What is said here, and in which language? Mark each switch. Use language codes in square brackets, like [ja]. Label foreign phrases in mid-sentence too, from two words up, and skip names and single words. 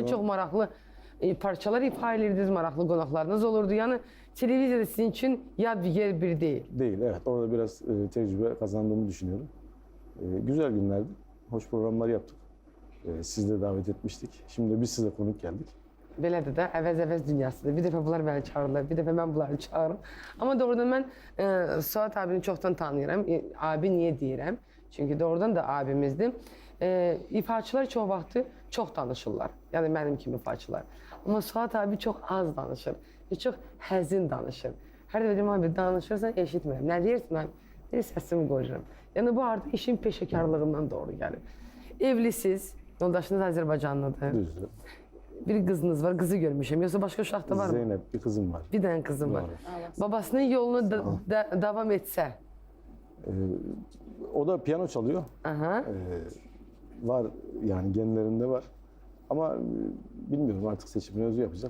[az] Çok maraqlı parçalar ifa edirdiniz, maraqlı qonaqlarınız olurdu. [tr] Yani televiziyada sizin için yadigar bir değil. Değil, evet. Orada biraz tecrübe kazandığımı düşünüyorum. Güzel günlerdi. Hoş programlar yaptık. Siz de davet etmiştik. Şimdi de biz size konuk geldik. [az] Belədir də, əvəz-əvəz dünyasıdır. Bir dəfə bunlar məni çağırırlar, bir dəfə mən bunları çağırırım. Amma doğrudan mən Suat abini çoxdan tanıyıram. Abi niyə deyirəm? Çünki doğrudan da abimizdir. İfaçılar çox vaxtı çox danışırlar. Yəni mənim kimi ifaçılar. Amma Suat abi çox az danışır. Çox həzin danışır. Hər dəfə deyirəm, abi danışırsan eşitmirəm. Nə deyirsən abi? Deyir, səsimi qoyuram. Yəni bu artıq işin peşəkarlığından doğru gəlir. Evlisiz, yoldaşınız Azərbaycanlıdır. Düzdür. [tr] Bir kızınız var, kızı görmüşüm. Yoksa başka uşaq da var mı? Zeynep, bir kızım var. Bir tane kızım var. Doğru. Babasının yolunu devam etse. O da piyano çalıyor. Aha. Var yani genlerinde var. Ama bilmiyorum artık seçimini özü yapacak.